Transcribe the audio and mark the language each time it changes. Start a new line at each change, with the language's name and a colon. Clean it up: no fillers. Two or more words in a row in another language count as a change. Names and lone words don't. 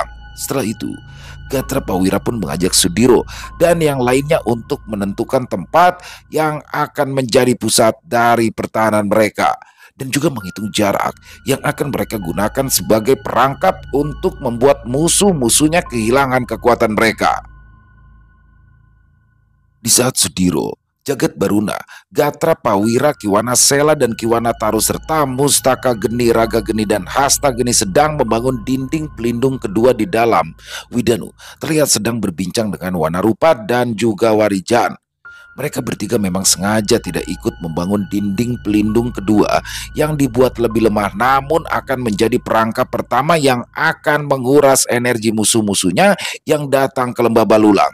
Indonesian: Setelah itu, Gatra Pawira pun mengajak Sudiro dan yang lainnya untuk menentukan tempat yang akan menjadi pusat dari pertahanan mereka, dan juga menghitung jarak yang akan mereka gunakan sebagai perangkap untuk membuat musuh-musuhnya kehilangan kekuatan mereka. Di saat Sudiro, Jagat Baruna, Gatra Pawira, Kiwana Sela, dan Kiwana Taru serta Mustaka Geni, Raga Geni, dan Hasta Geni sedang membangun dinding pelindung kedua di dalam, Widanu terlihat sedang berbincang dengan Wanarupa dan juga Warijan. Mereka bertiga memang sengaja tidak ikut membangun dinding pelindung kedua yang dibuat lebih lemah, namun akan menjadi perangkap pertama yang akan menguras energi musuh-musuhnya yang datang ke lembah Balulang.